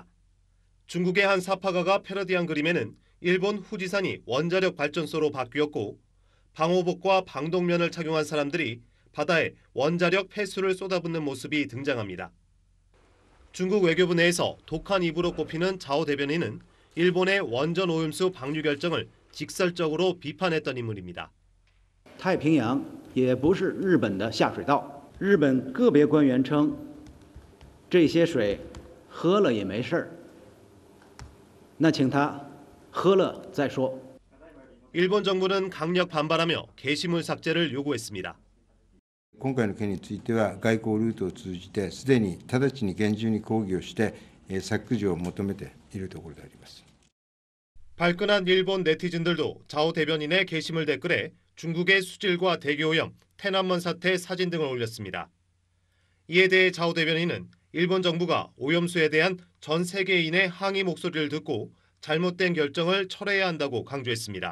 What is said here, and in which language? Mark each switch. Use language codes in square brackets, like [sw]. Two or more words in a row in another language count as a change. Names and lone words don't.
[ko] 중국의 한 사파가가 패러디한 그림에는 일본 후지산이 원자력 발전소로 바뀌었고 방호복과 방독면을 착용한 사람들이 바다에 원자력 폐수를 쏟아붓는 모습이 등장합니다. 중국 외교부 내에서 독한 입으로 꼽히는 자오 대변인은 일본의 원전 오염수 방류 결정을 직설적으로 비판했던 인물입니다. [zh] 太平洋也不是日本的下水道，日本个别官员称，这些水喝了也没事儿。那请他喝了再说。 [ko] 일본 정부는 강력 반발하며 게시물 삭제를 요구했습니다. [ja] 今回の件については外交ルートを通じてすでに直ちに厳重に抗議をして削除を求めているところであります。 [ko] 발끈한 일본 네티즌들도 자오 대변인의 게시물 댓글에 중국의 수질과 대기오염, 태난먼 사태 사진 등을 올렸습니다. 이에 대해 자오 대변인은 일본 정부가 오염수에 대한 전 세계인의 항의 목소리를 듣고 잘못된 결정을 철회해야 한다고 강조했습니다.